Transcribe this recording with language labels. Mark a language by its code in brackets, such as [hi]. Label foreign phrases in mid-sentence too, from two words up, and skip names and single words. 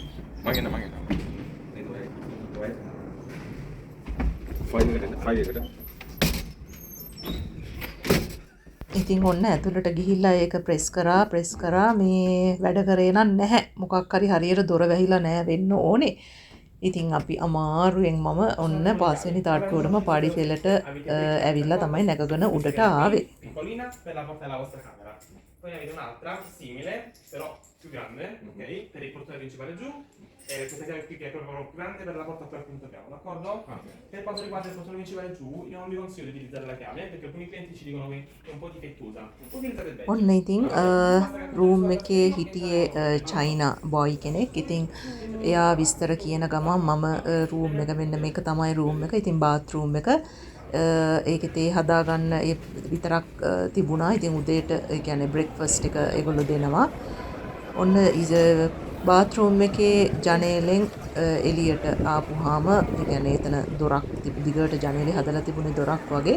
[si] ඉතින් ඔන්න ඇතුළට ගිහිල්ලා ඒක ප්‍රෙස් කරා මේ වැඩ කරේ නැහැ. මොකක් හරි හරියට දොර වැහිලා නැහැ වෙන්න ඕනේ. ඉතින් අපි අමාරුවෙන් මම ඔන්න පස්වෙනි තට්ටුවටම පාඩි පෙළට ඇවිල්ලා තමයි නැගගෙන උඩට ආවේ. [it] Poi ne avete un'altra simile, però più grande, ok? Per il portone principale giù. E questa chiave qui che è proprio più grande per la porta a quel punto piano, d'accordo? Okay. Per quanto riguarda il portone principale giù, io non vi consiglio di utilizzare la chiave perché alcuni clienti ci dicono che è un po' difettosa. Utilizzate il badge. [si] ඔන්න ඉතින් රූම් එකේ හිටියේ [en] China boy [si] කෙනෙක්. ඉතින් එයා විස්තර කියන ගමන් මම රූම් එක මෙන්න මේක තමයි රූම් එක. ඉතින් [en] bath room [si] එක ඒකේ තේ හදාගන්න ඒ විතරක් තිබුණා. ඉතින් උදේට ඒ කියන්නේ බ්‍රෙක්ෆාස්ට් එක ඒගොල්ලෝ දෙනවා. ඔන්න [en] bath room [si] එකේ ජනේලෙන් එළියට ආපුවාම ඒ කියන්නේ එතන දොරක් දිගට ජනේලෙ හදලා තිබුණේ දොරක් වගේ.